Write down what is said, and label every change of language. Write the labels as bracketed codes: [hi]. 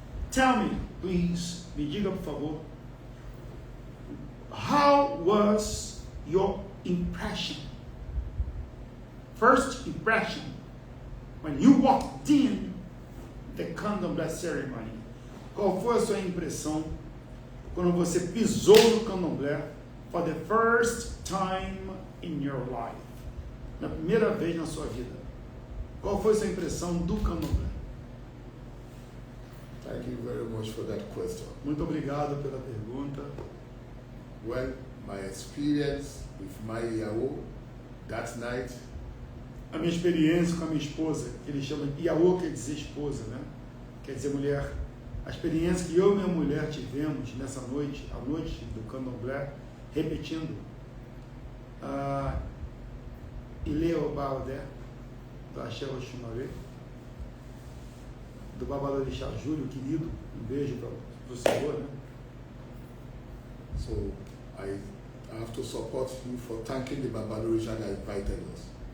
[en] Tell me, please, [pt] me diga por favor, [en] how was your impression, first impression, when you walked in the Candomblé ceremony? [pt] Qual foi a sua impressão quando você pisou no Candomblé [en] for the first time in your life? [pt] Na primeira vez na sua vida. Qual foi a sua impressão do Candomblé? [en] Thank you very much for that question. [pt] Muito obrigado pela pergunta. [en] Well, my experience with my Iawo that night. [pt] A minha experiência com a minha esposa, que ele chama de Iawo, quer dizer esposa, né? Quer dizer mulher. A experiência que eu e minha mulher tivemos nessa noite, a noite do Candomblé, repetindo, Ile Obaodé, do Axé Oxumaré, do Babalorixá Júlio, querido, beijo para o senhor, né? [en] So, I have to support you for thanking the Babalorixá that invited us.